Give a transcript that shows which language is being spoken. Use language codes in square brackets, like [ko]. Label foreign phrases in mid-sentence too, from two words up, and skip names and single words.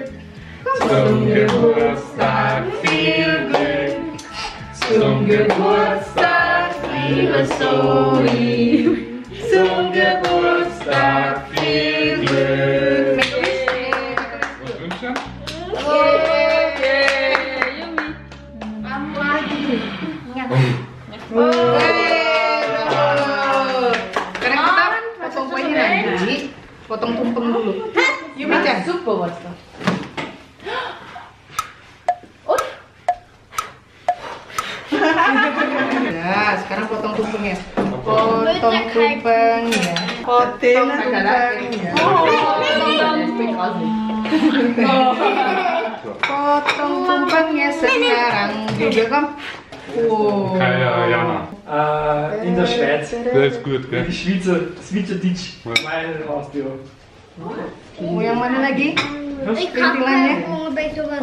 [de] Zum Geburtstag, viel Glück. Zum Geburtstag, liebe Zoe. Zum Geburtstag, viel Glück. Was wünschst du? [id] Sekarang kita potong kuenya nanti. Potong tumpeng dulu. Yuk Mica. Ya, sekarang potong tumpengnya. Potong tumpengnya. Potong tumpengnya. Potong tumpengnya sekarang juga kan. Wow. [de] Okay, Jana. In der Schweiz. Das ist gut, gell? Die Schweizerdeutsch. Meine Haustür. [id] Mau yang mana lagi? [nl] Ik ga [id] Perintilannya. [nl] een beetje op